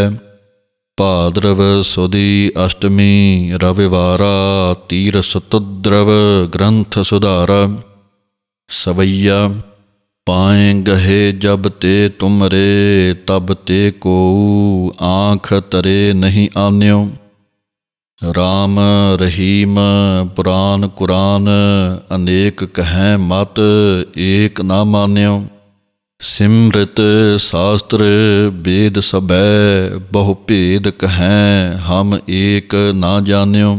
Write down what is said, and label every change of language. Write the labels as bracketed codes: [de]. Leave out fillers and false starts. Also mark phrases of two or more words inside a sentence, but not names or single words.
[bra] भाद्रव सुदी अष्टमी रविवारा, तीर सतुद्रव ग्रंथ सुधारा। सवैया पाए गहे जब ते तुमरे, तब ते को आँख तरे नहीं आन्यो। राम रहीम पुरान कुरान अनेक कहै मत एक ना मानियो। सिम्रित शास्त्र वेद सभै बहु भेद कहै हम एक ना जानियो।